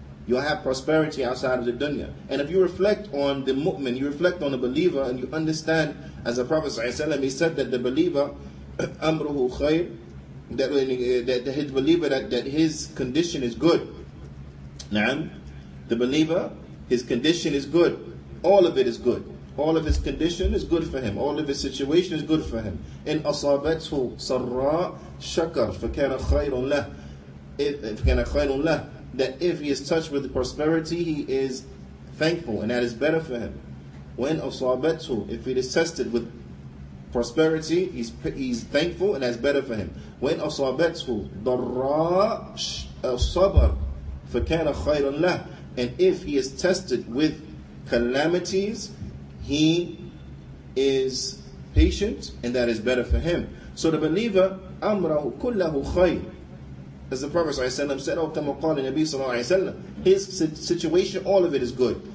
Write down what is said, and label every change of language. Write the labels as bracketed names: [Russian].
[English] You'll have prosperity outside of the dunya. And if you reflect on the mu'min, you reflect on the believer, and you understand, as the Prophet ﷺ, he said that the believer, [Arabic] amruhu khair, [English] that his believer, that his condition is good. Naam. The believer, his condition is good. All of it is good. All of his condition is good for him. All of his situation is good for him. In [Arabic] أصابته سراء شكر فكان خير له. فكان خير له. [English] That if he is touched with prosperity, he is thankful, and that is better for him. When أصابته, if he is tested with prosperity, he's thankful, and that's better for him. When [Arabic] أصابته ضراء صبر فكان خير له. [English] And if he is tested with calamities, he is patient, and that is better for him. So the believer, [Arabic] أمره كله خير. [English] As the Prophet ﷺ said, his situation, all of it is good.